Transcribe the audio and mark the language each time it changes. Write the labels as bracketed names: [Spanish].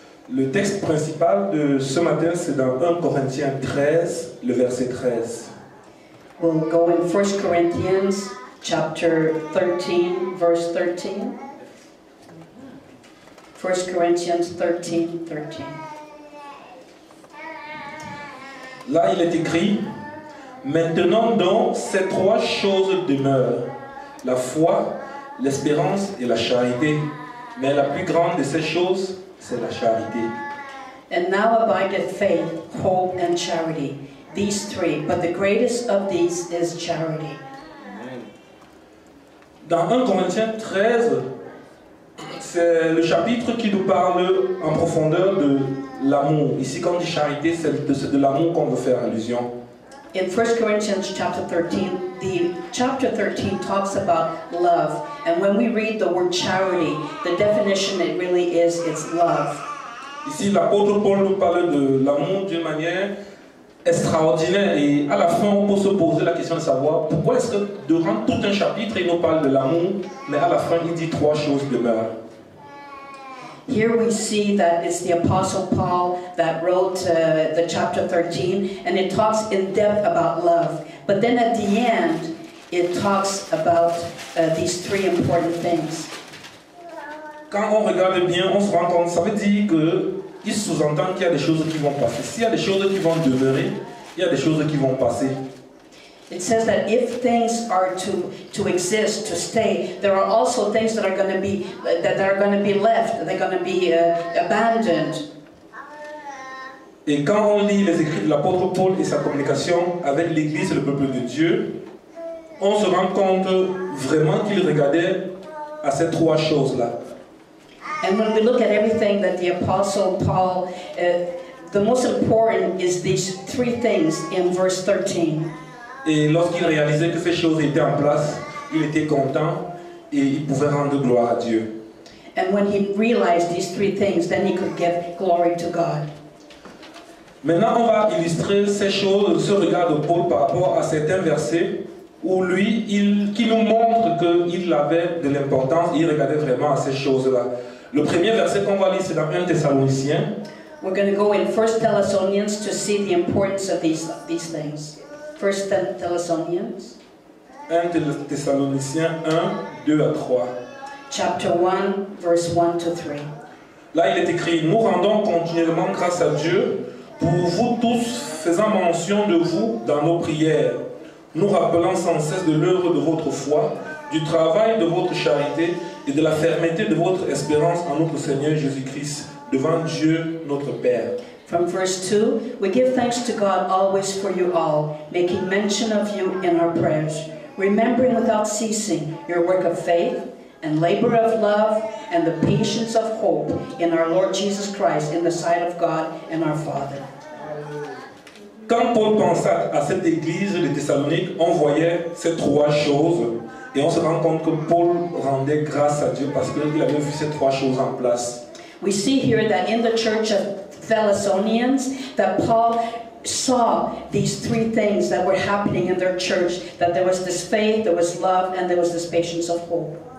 [French] Le texte principal de ce matin, c'est dans 1 Corinthiens 13, le verset 13. [English] We'll go in 1 Corinthians chapter 13, verse 13. 1 Corinthians 13, 13. [French] Là, il est écrit, maintenant donc, ces 3 choses demeurent, la foi, l'espérance et la charité. Mais la plus grande de ces choses, c'est la charité. [English] And now abideth faith, hope, and charity, these 3, but the greatest of these is charity. [French] Dans 1 Corinthiens 13, c'est le chapitre qui nous parle en profondeur de l'amour. Ici, quand on dit charité, c'est de l'amour qu'on veut faire allusion. [English] In 1 Corinthians chapter 13, the chapter 13 talks about love. And when we read the word charity, the definition it really is, it's love. [French] Ici, l'apôtre Paul nous parle de l'amour d'une manière extraordinaire. Et à la fin, on peut se poser la question de savoir pourquoi est-ce que durant tout un chapitre, il nous parle de l'amour, mais à la fin, il dit 3 choses demeurent. [English] Here we see that it's the Apostle Paul that wrote the chapter 13, and it talks in depth about love. But then at the end, it talks about these 3 important things. [French] Quand on regarde bien, on se rend compte, ça veut dire qu'il sous-entend qu'il y a des choses qui vont passer. S'il y a des choses qui vont demeurer, il y a des choses qui vont passer. [English] It says that if things are to exist, to stay, there are also things that are going to be left. They're going to be abandoned. [French] Et quand on lit les écrits de l'apôtre Paul et sa communication avec l'Église et le peuple de Dieu, on se rend compte vraiment qu'il regardait à ces trois choses-là. [English] And when we look at everything that the Apostle Paul, the most important is these three things in verse 13. [French] Et lorsqu'il réalisait que ces choses étaient en place, il était content et il pouvait rendre gloire à Dieu. [English] And when he realized these three things, then he could give glory to God. [French] Maintenant, on va illustrer ces choses, ce regard de Paul par rapport à certains versets où lui, qui nous montre qu'il avait de l'importance, il regardait vraiment à ces choses-là. Le premier verset qu'on va lire, c'est dans 1 Thessaloniciens. [English] We're going to go in 1 Thessalonians to see the importance of these things. 1 Thessalonians. [French] 1 Thessaloniciens 1, 2 à 3. [English] Chapter 1, verse 1 to 3. [French] Là, il est écrit, nous rendons continuellement grâce à Dieu pour vous tous, faisant mention de vous dans nos prières, nous rappelant sans cesse de l'œuvre de votre foi, du travail de votre charité et de la fermeté de votre espérance en notre Seigneur Jésus-Christ, devant Dieu notre Père. [English] From verse 2, we give thanks to God always for you all, making mention of you in our prayers, remembering without ceasing your work of faith and labor of love and the patience of hope in our Lord Jesus Christ in the sight of God and our Father. [French] Quand Paul pensa à cette église de Thessalonique, on voyait ces trois choses et on se rend compte que Paul rendait grâce à Dieu parce qu'il avait vu ces trois choses en place. [English] We see here that in the church of Thessalonians, that Paul saw these three things that were happening in their church, that there was this faith, there was love, and there was this patience of hope.